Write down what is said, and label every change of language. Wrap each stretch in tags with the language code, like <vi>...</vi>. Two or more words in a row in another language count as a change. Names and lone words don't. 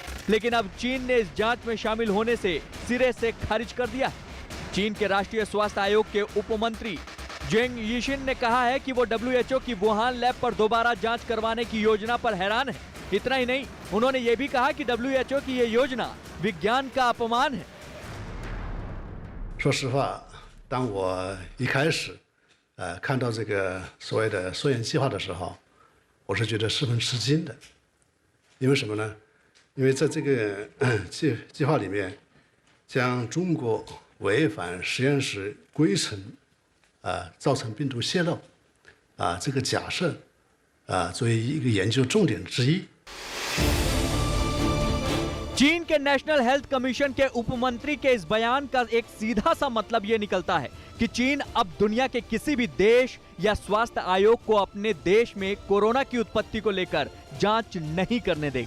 <hi>लेकिन अब चीन ने इस जांच में शामिल होने से सिरे से खारिज कर दिया है। चीन के राष्ट्रीय स्वास्थ्य आयोग के उपमंत्री जेंग यीशिन ने कहा है कि वो WHO की वुहान लैब पर दोबारा जांच करवाने की योजना पर हैरान है। इतना ही नहीं, उन्होंने ये भी कहा कि WHO की ये योजना विज्ञान का अपमान है।</hi> <zh>说实话，当我一开始看到这个所谓的溯源计划的时候，我是觉得十分吃惊的。因为什么呢？因为在这个计划里面，将中国违反实验室规程造成病毒泄漏这个假设作为一个研究重点之一。</zh> <hi>चीन के नेशनल हेल्थ कमीशन के उपमंत्री के इस बयान का एक सीधा सा मतलब यह निकलता है कि चीन अब दुनिया के किसी भी देश या स्वास्थ्य आयोग को अपने देश में कोरोना की उत्पत्ति को लेकर जांच नहीं करने देगा।</hi>